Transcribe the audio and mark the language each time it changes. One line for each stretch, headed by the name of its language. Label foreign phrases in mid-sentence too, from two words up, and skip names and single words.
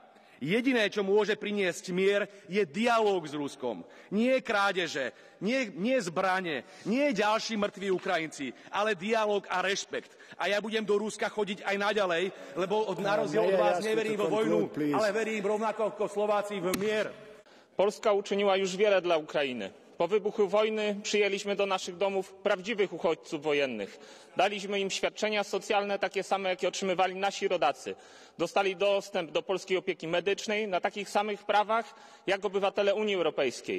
Slovak: Jediné, čo môže priniesť mier, je dialóg s Ruskom. Nie krádeže, nie zbrane, nie ďalší mŕtvi Ukrajinci, ale dialóg a rešpekt. A ja budem do Ruska chodiť aj naďalej, lebo na rozdiel od vás neverím vo vojnu, ale verím rovnako ako Slováci v mier.
Polish: Polska uczyniła już wiele dla Ukrainy. Po wybuchu wojny przyjęliśmy do naszych domów prawdziwych uchodźców wojennych. Daliśmy im świadczenia socjalne takie same, jakie otrzymywali nasi rodacy. Dostali dostęp do polskiej opieki medycznej na takich samych prawach jak obywatele Unii Europejskiej.